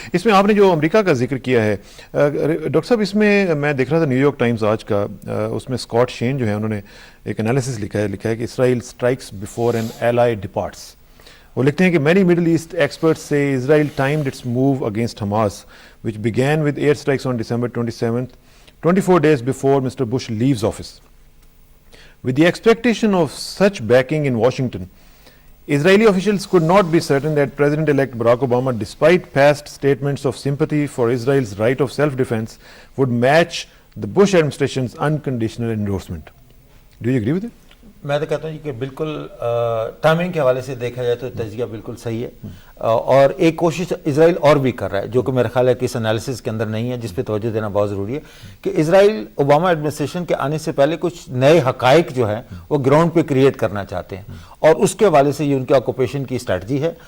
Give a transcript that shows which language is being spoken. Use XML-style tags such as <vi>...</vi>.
<ur>اس میں آپ نے جو امریکہ کا ذکر کیا ہے ڈاکٹر صاحب، اس میں میں دیکھ رہا تھا نیو یارک ٹائمز آج کا، اس میں اسکاٹ شین جو ہے انہوں نے ایک انالیسس لکھا ہے کہ</ur> <en>Israel strikes before an ally departs.</en> <ur>وہ لکھتے ہیں کہ</ur> <en>Many Middle East experts سے Israel timed its move against Hamas which began with air strikes on December 27th, 24 days before Mr. Bush leaves office. With the expectation of such backing in Washington, Israeli officials could not be certain that President-elect Barack Obama, despite past statements of sympathy for Israel's right of self-defense, would match the Bush administration's unconditional endorsement. Do you agree with it?</en> <ur>میں تو کہتا ہوں کہ بالکل timing کے حوالے سے دیکھا جائے تو تجزیہ بالکل صحیح ہے، اور ایک کوشش اسرائیل اور بھی کر رہا ہے جو کہ میرا خیال ہے کہ اس انالیسس کے اندر نہیں ہے، جس پہ توجہ دینا بہت ضروری ہے کہ اسرائیل اوباما ایڈمنسٹریشن کے آنے سے پہلے کچھ نئے حقائق جو ہیں وہ گراؤنڈ پہ کریٹ کرنا چاہتے ہیں، اور اس کے حوالے سے یہ ان کی آکوپیشن کی اسٹریٹجی ہے.</ur>